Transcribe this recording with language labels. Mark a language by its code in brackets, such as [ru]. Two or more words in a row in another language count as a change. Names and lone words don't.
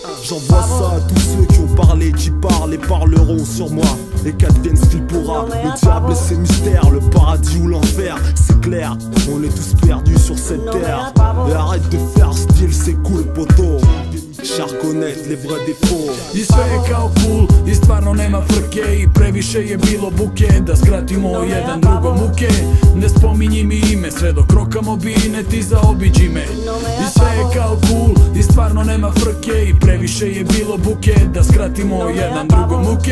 [fr] J'envoie ça à tous ceux qui ont parlé, qui parlent et parleront sur moi. Et qu'advienne ce qu'il pourra. Le diable et ses mystères, le paradis ou l'enfer, c'est clair, on est tous perdus sur cette terre. Et arrête de faire style, c'est cool poto. Cher connaître les vrais défauts. [sr] I sve je kao cool i stvarno nema frke. I previše je bilo buke, da skratimo jedan drugom muke. Ne spominji mi ime, sve dok rokamo bine, ti zaobiđi me. I sve je kao cool i stvarno nema frke. I previše je bilo buke, da skratimo jedan drugom muke.